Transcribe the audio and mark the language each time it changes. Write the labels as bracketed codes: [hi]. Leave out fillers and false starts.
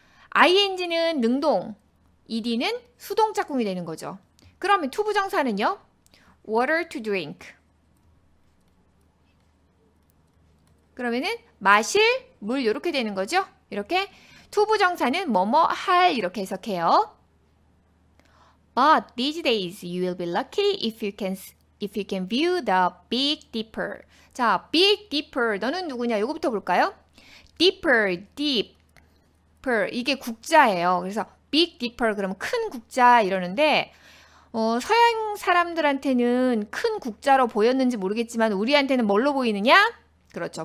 [ko] ing는 능동, ed는 수동 짝꿍이 되는 거죠. 그러면 to 부정사는요? [en] water to drink. [ko] 그러면은 마실 물 이렇게 되는 거죠. 이렇게 to 부정사는 뭐뭐 할 이렇게 해석해요. [en] But these days you will be lucky if you can view the Big Dipper. [ko] 자, Big Dipper 너는 누구냐? 이거부터 볼까요? Dipper, Deeper 이게 국자예요. 그래서 Big Dipper 그러면 큰 국자 이러는데 서양 사람들한테는 큰 국자로 보였는지 모르겠지만 우리한테는 뭘로 보이느냐? 그렇죠.